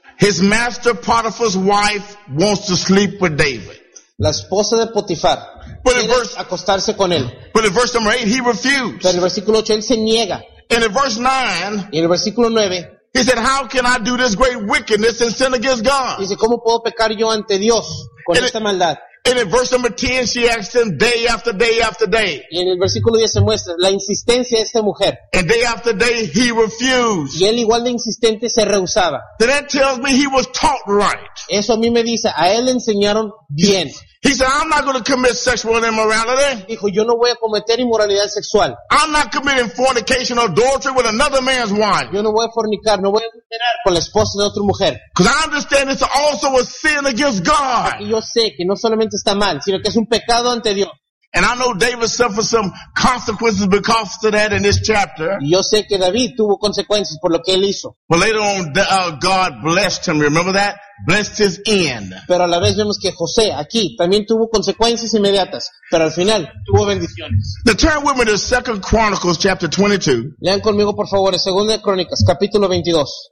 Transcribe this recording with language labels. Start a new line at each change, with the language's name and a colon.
English: his master Potiphar's wife wants to sleep with David.
Spanish: La esposa de Potifar quiere acostarse con él.
English: But in verse number 8, he refused.
Spanish: Pero en el versículo 8, él se niega.
English: And in verse 9,
Spanish: y en el versículo 9,
English: he said, how can I do this great wickedness and sin against God?
Spanish: Dice, ¿cómo puedo pecar yo ante Dios con
English: and
Spanish: esta maldad?
English: And in verse number 10, she asked him day after day after day.
Spanish: Y en el versículo 10 se muestra la insistencia de esta mujer.
English: And day after day, he refused.
Spanish: Y él igual de insistente se rehusaba.
English: So that tells me he was taught right.
Spanish: Eso a mí me dice, a él le enseñaron bien.
English: He said, I'm not going to commit sexual immorality.
Spanish: Dijo, yo no voy a cometer inmoralidad sexual.
English: I'm not committing fornication or adultery with another man's wife.
Spanish: Yo no voy a fornicar, no voy a adulterar con la esposa de otra mujer.
English: Because I understand it's also a sin against God.
Spanish: Y yo sé que no solamente está mal, sino que es un pecado ante Dios.
English: And I know David suffered some consequences because of that in this chapter.
Spanish: Yo sé que David tuvo consecuencias por lo que él hizo.
English: But later on, God blessed him. Remember that? Blessed his end.
Spanish: Pero a la vez vemos que José aquí también tuvo consecuencias inmediatas, pero al final tuvo bendiciones.
English: Now turn with me to 2 Chronicles chapter 22.
Spanish: Lean conmigo por favor en 2 Crónicas capítulo 22.